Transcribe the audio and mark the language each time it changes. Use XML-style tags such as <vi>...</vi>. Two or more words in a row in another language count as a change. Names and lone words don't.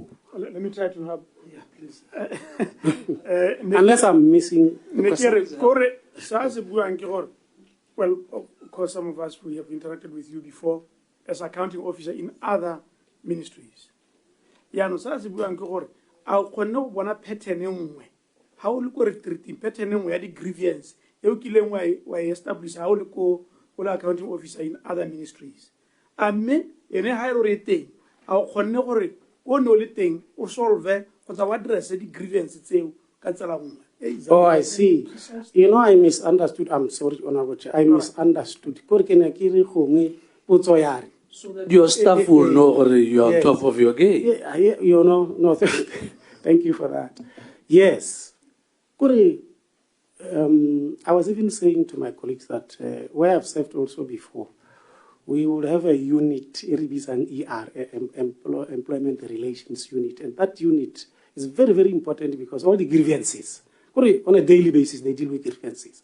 <en>Let me try to help. Yeah, please. Unless I'm missing the question. Well, of course, some of us, we have interacted with you before as accounting officer in other ministries. Yeah, no,</en> <tn>sa se buang ke gore a kgonne go bona pattern nngwe ha o le ko</tn> <en>retreating pattern</en> <tn>nngwe ya di grievance e o kileng wa establish ha o le ko le</tn> <en>accounting officer in other ministries.</en> <tn>Amme ene ha ro re teng a o kgonne gore o no le teng o solve go tsa wa address di grievance tseo ka tsela nngwe.</tn> <en>Oh, I see. You know, I misunderstood. I'm sorry, Honorable Chair. I misunderstood. So that your staff will know or you're on top of your game. Yeah, you know, no, thank you for that. Yes. I was even saying to my colleagues that where I've served also before, we would have a unit, Employment Relations Unit, and that unit is very, very important because all the grievances, on a daily basis, they deal with grievances.</en>